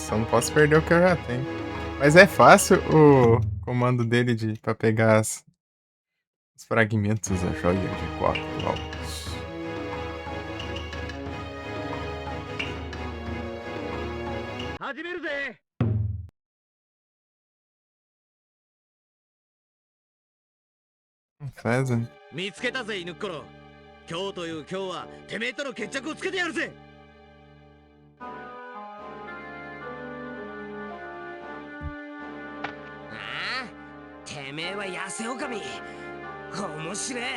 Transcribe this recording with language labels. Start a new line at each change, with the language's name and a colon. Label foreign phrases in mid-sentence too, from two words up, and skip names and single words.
Portuguese: Só não posso perder o que eu já tenho. Mas é fácil o comando dele pra pegar os fragmentos da joia de 4 altos. Fazem.
Japanese: 見つけたぜ犬っころ。今日という今日はてめえとの決着をつけてやるぜ。てめえは痩せおかみ。面白え。